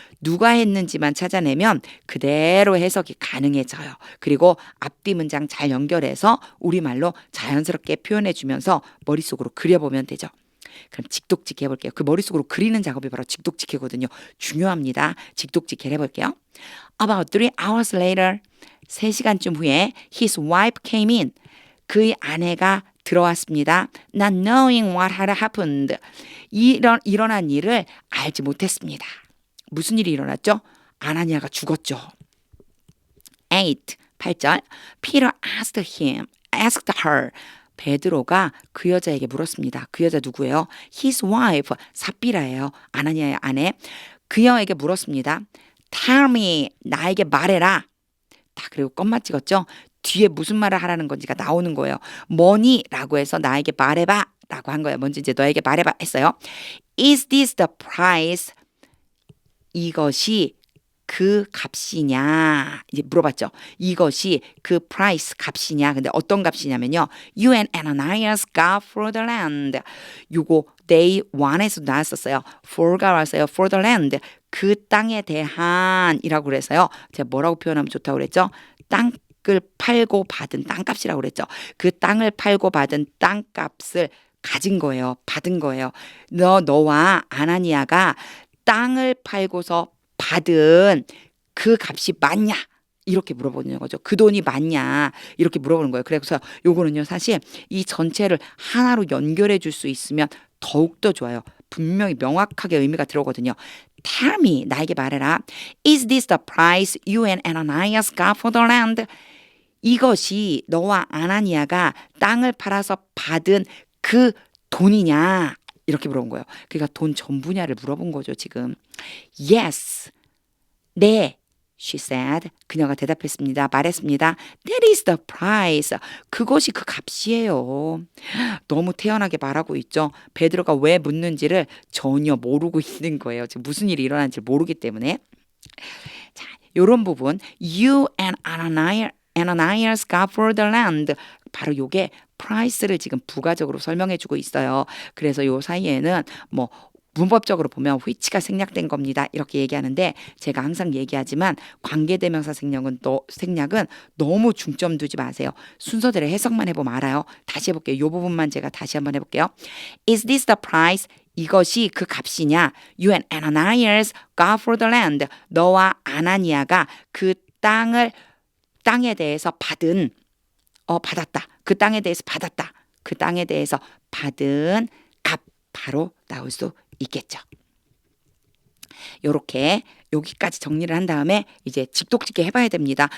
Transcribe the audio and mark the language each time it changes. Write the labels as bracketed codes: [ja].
[ko] 누가 했는지만 찾아내면 그대로 해석이 가능해져요. 그리고 앞뒤 문장 잘 연결해서 우리말로 자연스럽게 표현해주면서 머릿속으로 그려보면 되죠. 그럼 직독직해 해볼게요. 그 머릿속으로 그리는 작업이 바로 직독직해거든요. 중요합니다. 직독직해 해볼게요. [en] About 3 hours later. [ko] 3시간쯤 후에 [en] his wife came in. [ko] 그의 아내가 들어왔습니다. [en] Not knowing what had happened. [ko] 일어난 일을 알지 못했습니다. 무슨 일이 일어났죠? 아나니아가 죽었죠. [en] 8절 Peter asked her. [ko] 베드로가 그 여자에게 물었습니다. 그 여자 누구예요? [en] His wife, [ko] 삽비라예요. 아나니아의 아내. 그녀에게 물었습니다. [en] Tell me, [ko] 나에게 말해라. 딱 그리고 껌마 찍었죠? 뒤에 무슨 말을 하라는 건지가 나오는 거예요. 뭐니? 라고 해서 나에게 말해봐 라고 한 거예요. 먼저 이제 너에게 말해봐 했어요. [en] Is this the price? [ko] 이것이 그 값이냐 이제 물어봤죠. 이것이 그 price 값이냐. 근데 어떤 값이냐면요. [en] You and Ananias got for the land. [ko] 요거 day 1에서 나왔었어요. for가 왔어요. [en] for the land. [ko] 그 땅에 대한이라고 그래서요. 제가 뭐라고 표현하면 좋다고 그랬죠? 땅을 팔고 받은 땅값이라고 그랬죠. 그 땅을 팔고 받은 땅값을 가진 거예요. 받은 거예요. 너와 아나니아가 땅을 팔고서 받은 그 값이 맞냐? 이렇게 물어보는 거죠. 그 돈이 맞냐? 이렇게 물어보는 거예요. 그래서 요거는요, 사실 이 전체를 하나로 연결해 줄 수 있으면 더욱더 좋아요. 분명히 명확하게 의미가 들어오거든요. [en] Tell me, [ko] 나에게 말해라. [en] Is this the price you and Ananias got for the land? [ko] 이것이 너와 아나니아가 땅을 팔아서 받은 그 돈이냐? 이렇게 물어본 거예요. 그러니까 돈 전부냐를 물어본 거죠, 지금. [en] Yes. [ko] 네. [en] She said. [ko] 그녀가 대답했습니다. 말했습니다. [en] That is the price. [ko] 그것이 그 값이에요. 너무 태연하게 말하고 있죠. 베드로가 왜 묻는지를 전혀 모르고 있는 거예요. 지금 무슨 일이 일어난지 모르기 때문에. 자, 이런 부분. [en] You and Ananias got for the land. [ko] 바로 요게 price를 지금 부가적으로 설명해 주고 있어요. 그래서 요 사이에는 뭐 문법적으로 보면 which가 생략된 겁니다. 이렇게 얘기하는데 제가 항상 얘기하지만 관계대명사 생략은 너무 중점 두지 마세요. 순서대로 해석만 해보면 알아요. 다시 해볼게요. 이 부분만 제가 다시 한번 해볼게요. [en] Is this the price? [ko] 이것이 그 값이냐? [en] You and Ananias got for the land. [ko] 너와 아나니아가 그 땅에 대해서 받았다. 그 땅에 대해서 받았다. 그 땅에 대해서 받은 값 바로 나올 수 있겠죠. 요렇게 여기까지 정리를 한 다음에 이제 직독직해 해봐야 됩니다.